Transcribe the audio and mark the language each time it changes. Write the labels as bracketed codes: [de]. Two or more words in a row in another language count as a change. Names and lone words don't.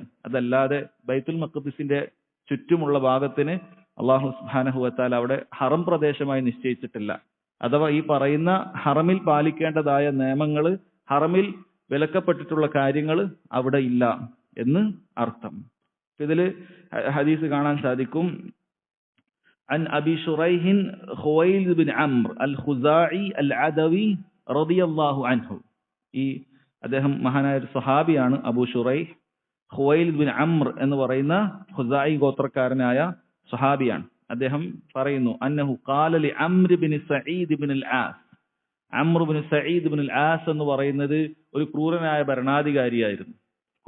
[ml] അതല്ലാതെ ബൈത്തുൽ മഖ്ദിസിന്റെ ചുറ്റുമുള്ള ഭാഗത്തിന് [ar] الله سبحانه و تعالى [ml] അവിടെ ഹറം പ്രദേശമായി നിശ്ചയിച്ചിട്ടില്ല. അഥവാ ഈ പറയുന്ന ഹറമിൽ പാലിക്കേണ്ടതായ നിയമങ്ങൾ, ഹറമിൽ വിലക്കപ്പെട്ടിട്ടുള്ള കാര്യങ്ങൾ അവിടെ ഇല്ല എന്ന് അർത്ഥം. ഇതിൽ ഹദീസ് കാണാൻ സാധിക്കും. [ar] عن أبي شريح خويلد بن عمرو الخزاعي العدوي رضي الله عنه. [ml] ഈ അദ്ദേഹം മഹാനായ ഒരു സ്വഹാബിയാണ്. അബൂ ഷുറൈഹ് ഖുവൈലിദ് ബിൻ അംർ എന്ന് പറയുന്ന ഖുസായി ഗോത്രക്കാരനായ സ്വഹാബിയാണ്. അദ്ദേഹം പറയുന്നു, [ar] أنه قال لعمرو بن سعيد بن العاص. [ml] അംർ ബിൻ സഈദ് ബിൻ അൽ ആസ് എന്ന് പറയുന്നത് ഒരു ക്രൂരനായ ഭരണാധികാരിയായിരുന്നു.